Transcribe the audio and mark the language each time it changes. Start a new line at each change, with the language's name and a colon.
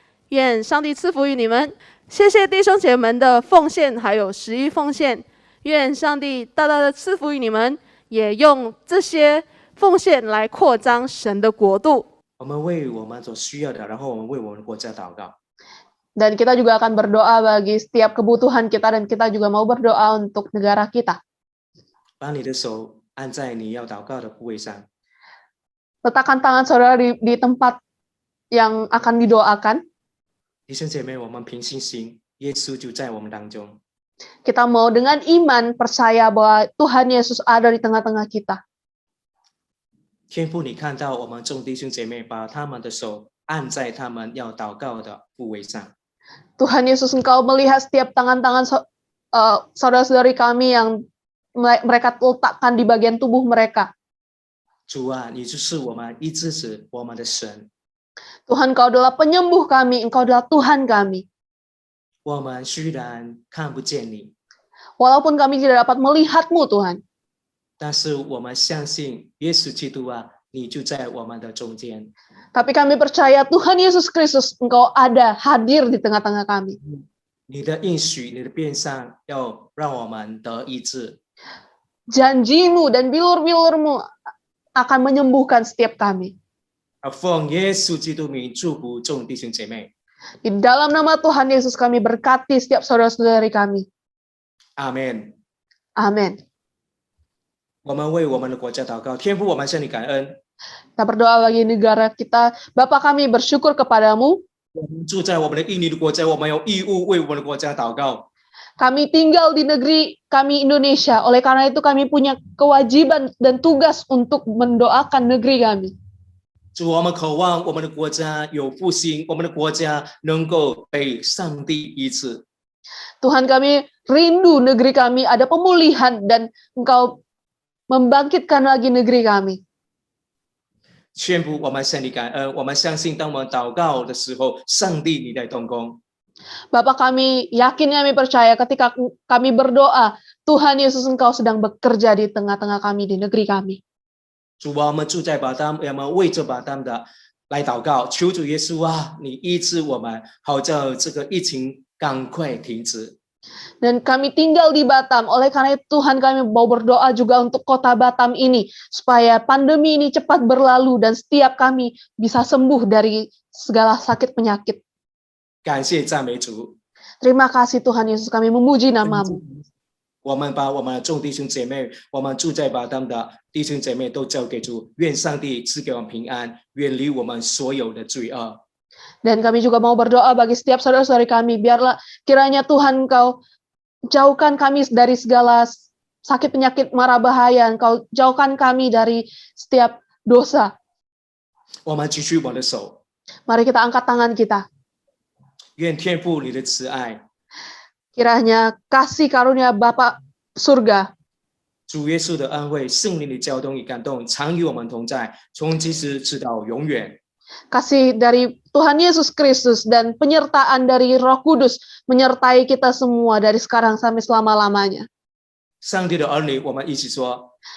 Chinese: 愿上帝赐福于你们。谢谢弟兄姐妹们的奉献，还有11奉献。愿上帝大大的赐福于你们，也用这些奉献来扩张神的国度。我们为我们所需要的，然后我们为我们国家祷告。
Indonesian: Dan kita juga akan berdoa bagi setiap kebutuhan kita dan kita juga mau berdoa untuk negara kita.
Chinese: 把你的手按在你要祷告的部位上。
Indonesian: Letakkan tangan saudara di tempat yang akan didoakan.
Chinese: 弟兄姐妹，我们凭信心，耶稣就在我们当中。
Indonesian: Kita mau dengan iman percaya bahwa Tuhan Yesus ada di tengah-tengah kita.
Chinese: 天父，你看到我们众弟兄姐妹把他们的手按在他们要祷告的部位上。
Indonesian: Tuhan Yesus, Engkau melihat setiap tangan-tangan saudara-saudari kami yang mereka letakkan di bagian tubuh mereka.
Chinese: 主啊，你就是我们医治者，我们的神。
Indonesian: Tuhan, Engkau adalah penyembuh kami, Engkau adalah Tuhan kami.
Chinese: 我们虽然看不见你，
Indonesian: Walaupun kami tidak dapat melihat-Mu, Tuhan.
Chinese: 但是我们相信耶稣基督啊，你就在我们的中间。
Indonesian: Tapi kami percaya Tuhan Yesus Kristus, Engkau ada, hadir di tengah-tengah kami.
Chinese: 你的应许，你的变相，要让我们得医治。
Indonesian: Janji-Mu dan bilur-bilur-Mu akan menyembuhkan setiap kami.
Chinese: 奉耶稣基督名祝福众弟兄姐妹。
Indonesian: Di dalam nama Tuhan Yesus kami berkati setiap saudara-saudari kami.
Chinese: 阿门。
Indonesian: Amin.
Chinese: 我们为我们的国家祷告，天父，我们向你感恩。
Indonesian: Kita berdoa bagi negara kita. Bapa kami bersyukur kepadamu.
Chinese: 我们住在我们的印尼的国家，我们有义务为我们的国家祷告。
Indonesian: Kami tinggal di negeri kami Indonesia. Oleh karena itu kami punya kewajiban dan tugas untuk mendoakan negeri kami.
Chinese: 主，我们渴望我们的国家有复兴，我们的国家能够被上帝医治。
Indonesian: Tuhan, kami rindu negeri kami ada pemulihan dan Engkau membangkitkan lagi negeri kami.
Chinese: 宣布我们向你感恩，我们相信当我们祷告的时候，上帝你在动工。
Indonesian: Bapak, kami yakin, kami percaya ketika kami berdoa, Tuhan Yesus Engkau sedang bekerja di tengah-tengah kami, di negeri kami.
Chinese: 主啊，我们住在巴丹，我们为着巴丹的来祷告，求主耶稣啊，你医治我们，好叫这个疫情赶快停止。
Indonesian: Dan kami tinggal di Batam, oleh karena itu Tuhan kami mau berdoa juga untuk kota Batam ini, supaya pandemi ini cepat berlalu dan setiap kami bisa sembuh dari segala sakit penyakit.
Chinese: 感谢赞美主。
Indonesian: Terima kasih Tuhan Yesus, kami memuji nama-Mu.
Chinese: 我们把我们的众弟兄姐妹，我们住在巴丹的弟兄姐妹都交给主，愿上帝赐给我们平安，远离我们所有的罪恶。
Indonesian: Dan kami juga mau berdoa bagi setiap saudara-saudari kami, biarlah kiranya Tuhan Engkau jauhkan kami dari segala sakit penyakit mara bahaya, Engkau jauhkan kami dari setiap dosa.
Chinese: 我们举起我们的手，
Indonesian: Mari kita angkat tangan kita.
Chinese: 愿天父你的慈爱，
Indonesian: Kiranya kasih karunia Bapa surga,
Chinese: 主耶稣的安慰，圣灵的交通与感动，常与我们同在，从今时直到永远。
Indonesian: kasih dari Tuhan Yesus Kristus dan penyertaan dari Roh Kudus menyertai kita semua dari sekarang sampai selama-lamanya.
Chinese: 上帝的儿女，我们一起说